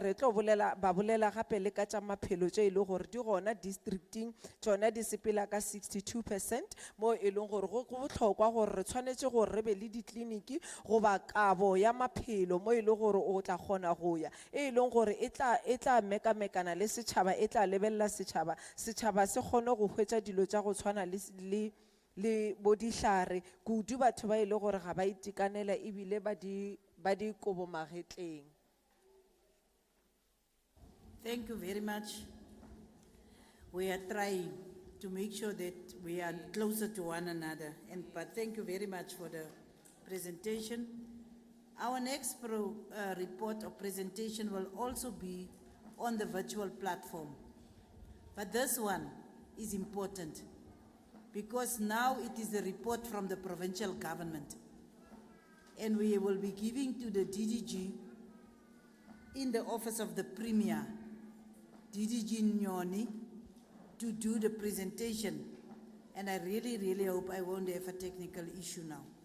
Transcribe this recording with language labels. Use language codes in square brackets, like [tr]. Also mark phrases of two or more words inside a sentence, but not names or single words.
[nso] re tlo ba bolela gape le ka tša maphelo tše e le gore di gona districting tšona di sepela ka 62% mo e leng gore go bohlokwa gore re tshwanetse gore re be le ditliniki goba kabo ya maphelo mo e le gore o tla kgona go ya e leng gore e tla mekamekana le setšhaba e tla lebelela setšhaba se kgone go hwetša dilo tša go tshwana le bodihlare kudu batho ba ile gore ga ba itekanela ebile ba di kobo magetleng. [en] Thank you very much. We are trying to make sure that we are closer to one another, but thank you very much for the presentation. Our next report or presentation will also be on the virtual platform, but this one is important because now it is a report from the provincial government, and we will be giving to the DDG in the office of the Premier, DDG Nyoni, to do the presentation, and I really hope I won't have a technical issue now.